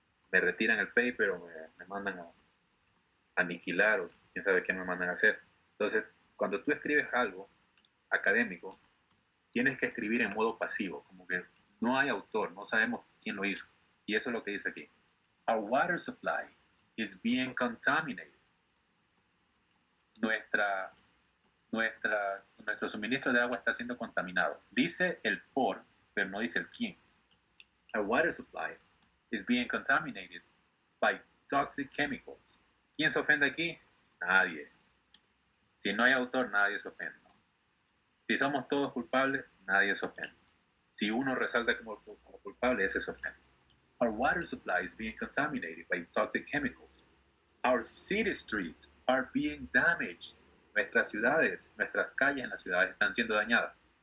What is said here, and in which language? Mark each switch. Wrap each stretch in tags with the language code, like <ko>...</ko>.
<es>Me retiran el paper o me mandan a aniquilar o quién sabe qué me mandan a hacer. Entonces, cuando tú escribes algo académico, tienes que escribir en modo pasivo, como que no hay autor, no sabemos quién lo hizo. Y eso es lo que dice aquí.</es> <en>Our water supply is being contaminated.</en> <es>Nuestro suministro de agua está siendo contaminado. Dice el por, pero no dice el quién.</es> <en>Our water supply is being contaminated by toxic chemicals.</en> <es>¿Quién se ofende aquí? Nadie. Si no hay autor, nadie se ofende. Si somos todos culpables, nadie se ofende. Si uno resalta como culpable, ese se ofende.</es> <en>Our water supply is being contaminated by toxic chemicals. Our city streets are being damaged.</en> <es>Nuestras ciudades, nuestras calles en las ciudades están siendo dañadas.</es>